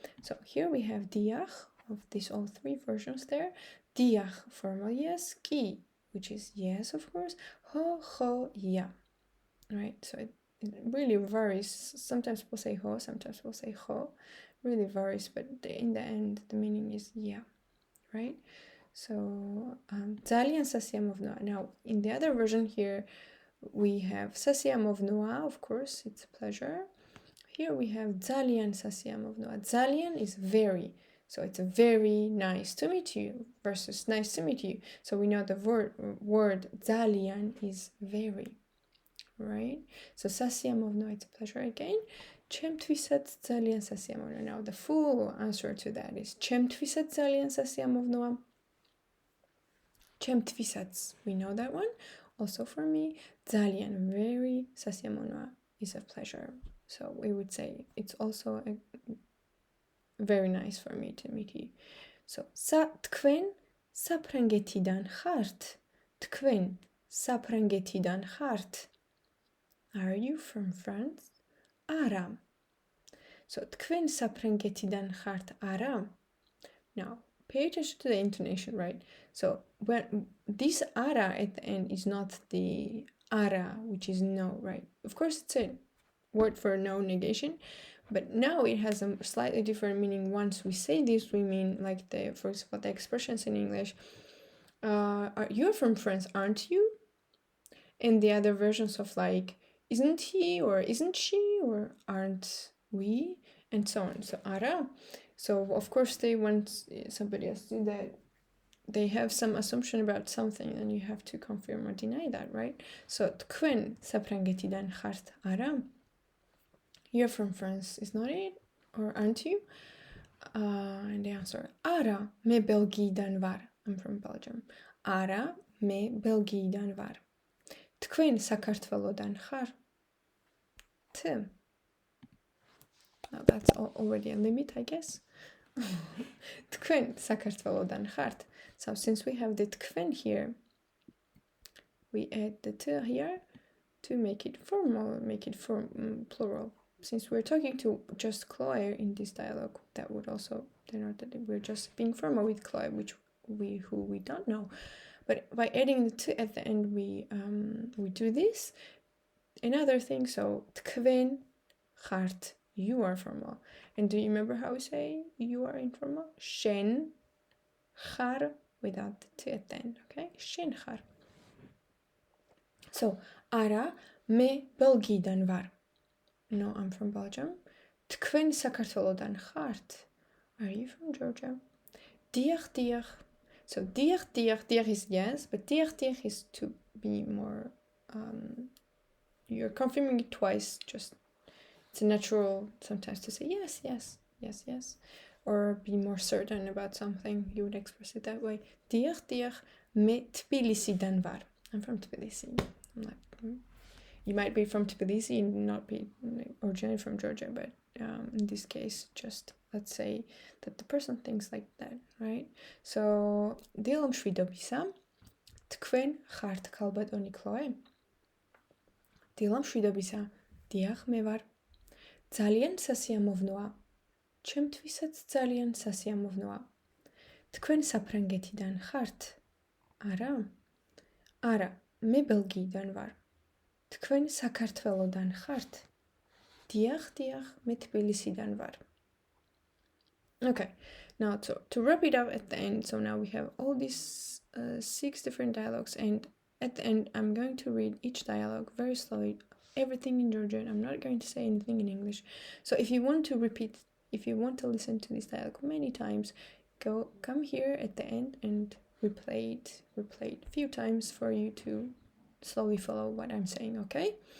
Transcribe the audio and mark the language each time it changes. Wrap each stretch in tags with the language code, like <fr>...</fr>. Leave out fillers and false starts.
<en>So here we have diach of these all three versions there. Diach, formal yes. Ki, which is yes, of course. Ho, yeah. Right, so it really varies. Sometimes we'll say ho, sometimes we'll say ho. Really varies, but in the end, the meaning is yeah. Right?</en> <ka>So, ძალიან სასიამოვნოა.</ka> <en>Now, in the other version here, we have სასიამოვნოა, of course, it's a pleasure. Here we have</en> <ka>ძალიან სასიამოვნოა.</ka> <en>ძალიან is very. So it's very nice to meet you versus nice to meet you. So we know the word ძალიან is very. Right? So სასიამოვნოა, it's a pleasure again.</en> <ka>ჩემთვისაც ძალიან სასიამოვნოა.</ka> <en>Now the full answer to that is</en> <ka>ჩემთვისაც ძალიან სასიამოვნოა.</ka> <en>ჩემთვისაც, we know that one. Also for me, ძალიან, very სასიამოვნოა is a pleasure. So we would say it's also very nice for me to meet you.</en> <ka>So თქვენ საფრანგეთიდან ხართ? თქვენ საფრანგეთიდან ხართ?</ka> <en>Are you from France?</en> <ka>არა. So თქვენ საფრანგეთიდან ხართ? არა.</ka> <en>Now, pay attention to the intonation, right? So when this ara at the end is not the ara, which is no, right? Of course, it's a word for no negation, but now it has a slightly different meaning. Once we say this, we mean like for example, the expressions in English. You're from France, aren't you? And the other versions of like, isn't he or isn't she or aren't we? And so on. So ara. So of course they want somebody else to do that. They have some assumption about something and you have to confirm or deny that, right? So თქვენ საფრანგეთიდან ხართ? არა. You're from France, is not it? Or aren't you? And the answer,</en> <ka>არა, მე ბელგიიდან ვარ.</ka> <en>I'm from Belgium.</en> <ka>არა, მე ბელგიიდან ვარ. თქვენ საქართველოდან ხარ? T.</ka> <en>Now that's already a limit, I guess.</en> <ka>თქვენ საქართველოდან ხართ?</ka> <en>So since we have the თქვენ here, we add the t here to make it formal, make it plural. Since we're talking to just Chloe in this dialogue, that would also denote that we're just being formal with Chloe, who we don't know. But by adding the t at the end, we do this. Another thing, so</en> <ka>თქვენ ხართ,</ka> <en>you are formal. And do you remember how we say you are informal?</en> <ka>შენ ხარ</ka> <en>without the t at the end, okay?</en> <ka>შენ ხარ.</ka> <en>So,</en> <ka>არა, მე ბელგიიდან ვარ.</ka> <en>No, I'm from Belgium.</en> <ka>თქვენ საქართველოდან ხართ?</ka> <en>Are you from Georgia? დიახ. So, დიახ is yes, but დიახ is to be more, you're confirming it twice, just, it's a natural sometimes to say yes, or be more certain about something, you would express it that way.</en> <ka>დიახ, მე თბილისიდან ვარ.</ka> <en>I'm from Tbilisi. I'm like, you might be from Tbilisi and not be originally from Georgia, but in this case, just let's say that the person thinks like that, right?</en> <ka>So, დილა მშვიდობისა, თქვენ ხართ ქალბატონი Chloe? დილა მშვიდობისა, დიახ, მე ვარ. ძალიან სასიამოვნოა. ჩემთვისაც ძალიან სასიამოვნოა. თქვენ საფრანგეთიდან ხართ? არა. არა, მე ბელგიიდან ვარ. თქვენ საქართველოდან ხართ? დიახ, მე თბილისიდან ვარ.</ka> <en>Okay, now to wrap it up at the end, so now we have all these 6 different dialogues, and at the end I'm going to read each dialogue very slowly, everything in Georgian. I'm not going to say anything in English. So if you want to listen to this dialogue many times, come here at the end and replay it a few times for you to slowly follow what I'm saying, okay?</en>